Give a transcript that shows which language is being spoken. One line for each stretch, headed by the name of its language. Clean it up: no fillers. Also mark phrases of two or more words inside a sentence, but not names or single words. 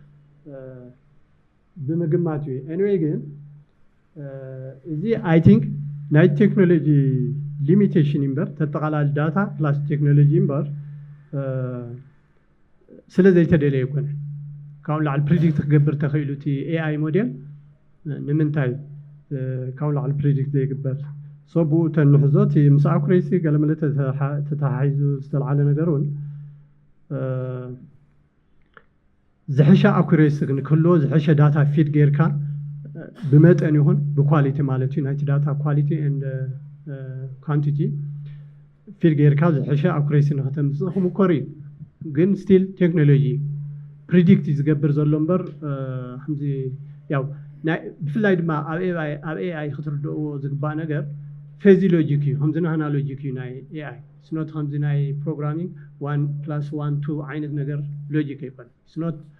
Tigrinya: ብምግማት እዩ ኤኒዌይ ግን እዚ
English: I think
Tigrinya: ናይ ቴክኖሎጂ ሊሚቴሽን እምበር ተጠቓላሊ
English: data plus technology
Tigrinya: እምበር ስለ ዘይተደለየ ይኮነ ካብኡ ላዕሊ ፕሪዲክት ክገብር ተኽኢሉ እቲ
English: AI model
Tigrinya: ንምንታይ ካብኡ ላዕሊ ፕሪዲክት ዘይግበር ብኡ ተንሕዞ እቲ ምስ ኣኩሬሲ ገለመለ ተተሓሒዙ ዝተለዓለ ነገር እውን ዝሕሸ ኣኩሬሲ ንክህልዎ ዝሕሸ
English: data feed
Tigrinya: ጌርካ ብመጠን ይኹን ብኳሊቲ ማለት እዩ ናይቲ ዳታ
English: quality and quantity feed
Tigrinya: ጌርካ ዝሕሸ ኣኩሬሲ ንክተምፅእ ክምኮር እዩ ግን
English: still technology predict
Tigrinya: ዝገብር ዘሎ እምበር ከምዚ ያው ብፍላይ ድማ ኣብ ኤኣይ ክትርድእዎ ዝግባእ ነገር
English: fuzzy logic
Tigrinya: እዩ ከምዚ ናህና ሎጂክ እዩ ናይ ኤኣይ ስኖት ከምዚ ናይ ፕሮግራሚንግ 1+1 ዓይነት ነገር ሎጂክ ኣይኮነ ስኖት